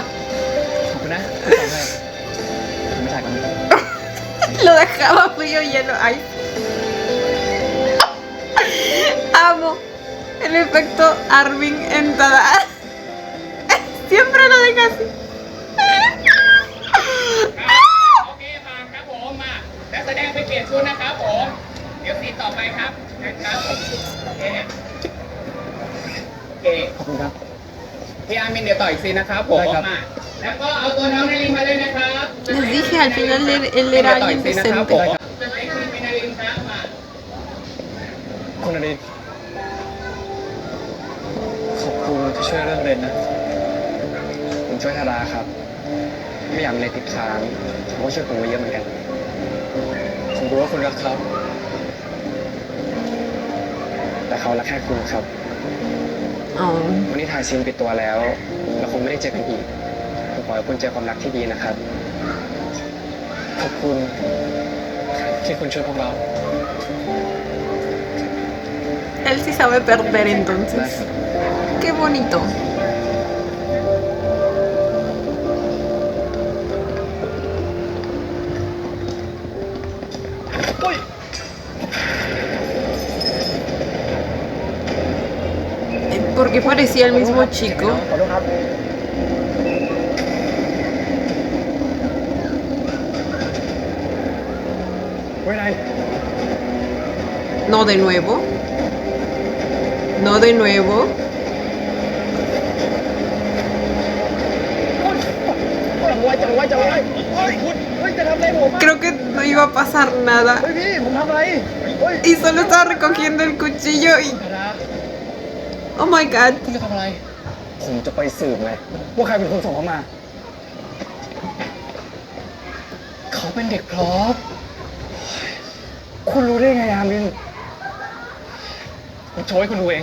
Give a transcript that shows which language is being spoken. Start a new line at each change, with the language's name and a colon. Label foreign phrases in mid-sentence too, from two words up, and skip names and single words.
Thai: ขอบคุณนะที่ซ้อมให้ผมไม่ถ่ายกัน
Spanish: Lo dejaba frío y hielo. Ay. Amo el efecto Armin en Tada. Siempre lo deja así.
Thai: โอเคผ่านครับผมมานักแสดงไปเปลี่ยนชุดนะครับผม เดี๋ยวซีนต่อไปครับนะครับผมโอเคโอเค ขอบคุณครับ พี่อามินเดี๋ยวต่ออีกซีนนะครับผม ได้ครับ มาแล้วก็เอาตัวน้องนารินมาเลยนะครับ
Spanish: Les dije, al final él era
Thai: ต่ออี
Spanish: alguien
Thai: กซีนนะครับผ
Spanish: decente.
Thai: มจะเป็นคุณนารินครับมา คุณอดินขอบคุณที่ช่วยเรื่องเรนนะ ผมช่วยธาดาครับ ไม่อยากมีอะไรติดค้างเขาก็ช่วยผมมาเยอะเหมือนกัน ผมรู้ว่าคุณรักเขา แต่เขารักแค่คุณครับ Oh. วันนี้ถ่ายซีนปิดตัวแล้ว เราคงไม่ได้เจอกันอีก ผม ขอให้คุณเจอความรักที่ดีนะครับ ขอบคุณที่คุณช่วยพวกเรา
Spanish: Él sí sabe perder entonces. Qué bonito. ¿Por qué parecía el mismo chico?
Thai: ขอโทษครับ ไว้ไหน
Spanish: No de nuevo. No de nuevo.
Thai: จังไว้เฮ้ยคุณเฮ้ยจะทำอะไรผม
Spanish: Creo que no iba a pasar nada.
Thai: เฮ้ยพี่ผมทำอะไรเฮ้ย
Spanish: Y solo estaba recogiendo el cuchillo y...
Thai: ธาดา
English: Oh my god.
Thai: คุณจะทำอะไร ผมจะไปสืบไงว่าใครเป็นคนส่งเขามา เขาเป็นเด็กพลอป คุณรู้ได้ไงอามิน ผมโชว์ให้คุณดูเอง